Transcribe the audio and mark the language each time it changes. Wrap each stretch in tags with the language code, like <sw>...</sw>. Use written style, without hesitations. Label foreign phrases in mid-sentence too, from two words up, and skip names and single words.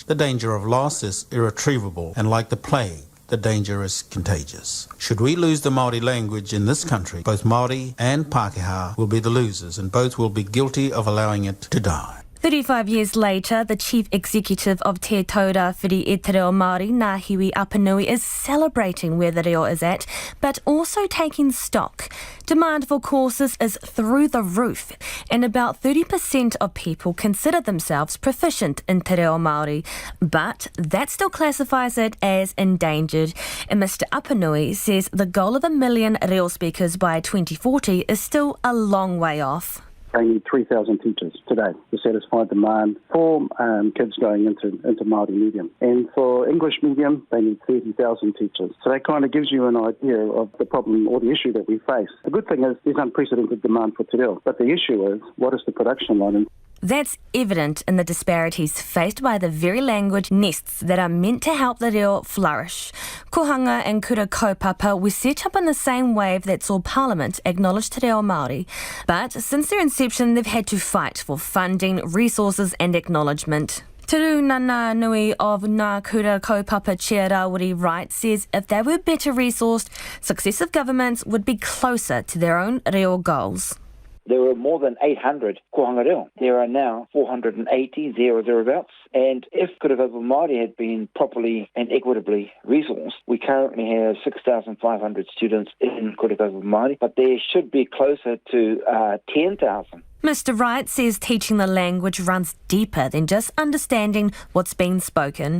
<en>The danger of loss is irretrievable, and like the plague, the danger is contagious. Should we lose the Māori language in this country, both Māori and Pākehā will be the losers, and both will be guilty of allowing it to die. 35 years later, the chief executive of Te Taura Whiri e Te Reo Maori, Ngā Hiwi Apanui, is celebrating where the reo is at, but also taking stock. Demand for courses is through the roof, and about 30% of people consider themselves proficient in Te Reo Maori, but that still classifies it as endangered. And Mr. Apanui says the goal of 1 million reo speakers by 2040 is still a long way off. They need 3,000 teachers today to satisfy demand for kids going into Māori medium. And for English medium, they need 30,000 teachers. So that kind of gives you an idea of the problem or the issue that we face. The good thing is there's unprecedented demand for te reo, but the issue is what is the production line? That's evident in the disparities faced by the very language nests that are meant to help the reo flourish. Kohanga and Kura Kaupapa were set up in the same wave that saw Parliament acknowledge Te Reo Maori. But since their inception, they've had to fight for funding, resources and acknowledgement. Tiru Nana Nui of Ngā Kura Kaupapa Chair Rawiri Wright says if they were better resourced, successive governments would be closer to their own reo goals. There were more than 800 kohanga reo. There are now 480, thereabouts. And if Kura Kaupapa Māori had been properly and equitably resourced, we currently have 6,500 students in Kura Kaupapa Māori, but there should be closer to 10,000. Mr. Wright says teaching the language runs deeper than just understanding what's being spoken.</en>